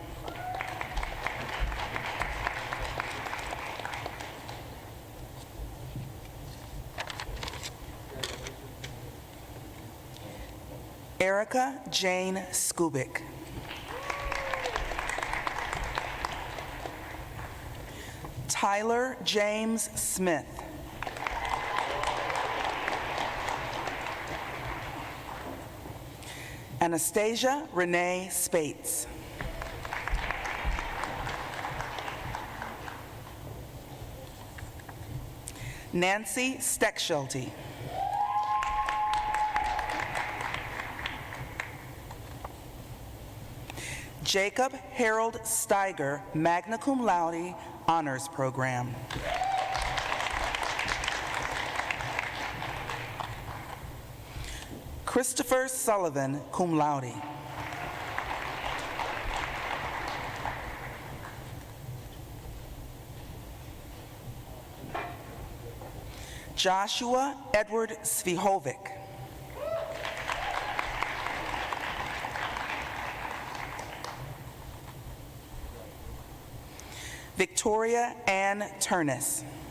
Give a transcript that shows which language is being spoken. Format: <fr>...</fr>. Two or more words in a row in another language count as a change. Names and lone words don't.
<en>Erica Jane Skubik. Tyler James Smith. Anastasia Renee Spates. Nancy Steckschulte. Jacob Harold Steiger,</en> <la>magna cum laude,</la> <en>honors program. Christopher Sullivan,</en> <la>cum laude.</la> <en>Joshua Edward Svihovic. Victoria Ann Turnus.</en>